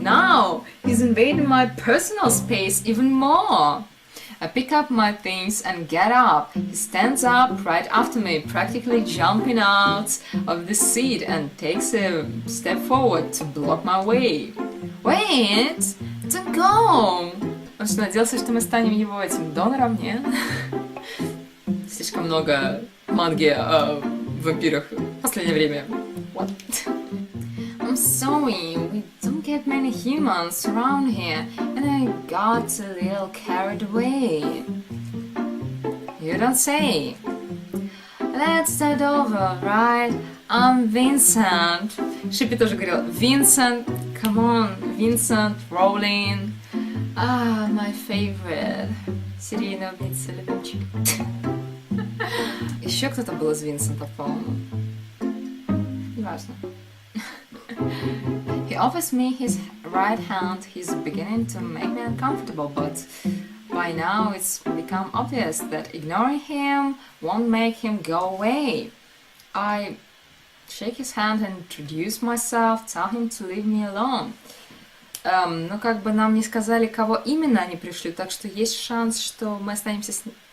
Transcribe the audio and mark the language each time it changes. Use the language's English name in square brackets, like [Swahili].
[English] Now, he's invading my personal space even more. I pick up my things and get up. He stands up right after me, practically jumping out of the seat and takes a step forward to block my way. Wait! Don't go! [Russian] Он что, надеялся, что мы станем его этим донором, не? Слишком много манги о вампирах в последнее время. [English] What? I'm sorry, we don't get many humans around here, and I got a little carried away. You don't say. Let's start over, right? I'm Vincent. [Russian] Шипи тоже говорил, Vincent, [English] come on, [Russian] Vincent, Rowling. [English] Ah, my favorite. [Russian] Серийный убийца, любимчик. Еще кто-то был из Винсента, по-моему. Неважно. [English] He offers me his right hand. He's beginning to make me uncomfortable, but by now it's become obvious that ignoring him won't make him go away. I shake his hand and introduce myself, tell him to leave me alone. [Russian] Ну, как бы нам не сказали, кого именно они пришли, так что есть шанс, что мы останемся с...